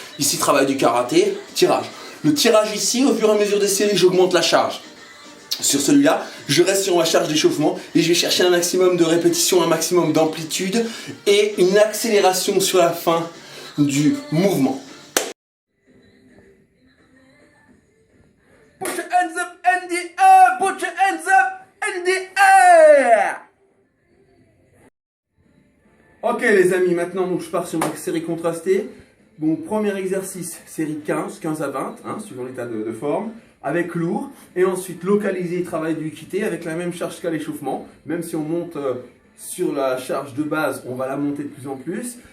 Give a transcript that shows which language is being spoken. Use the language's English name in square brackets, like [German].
[French] Ici, travail du karaté, tirage. Le tirage ici, au fur et à mesure des séries, j'augmente la charge. Sur celui-là, je reste sur ma charge d'échauffement et je vais chercher un maximum de répétitions, un maximum d'amplitude et une accélération sur la fin du mouvement. [English] Put your hands up in the air, put your hands up in the air. [French] Ok les amis, maintenant donc, je pars sur ma série contrastée. Donc premier exercice, série 15 à 20, suivant l'état de forme, avec lourd. Et ensuite localiser, travail du équité avec la même charge qu'à l'échauffement. Même si on monte sur la charge de base, on va la monter de plus en plus.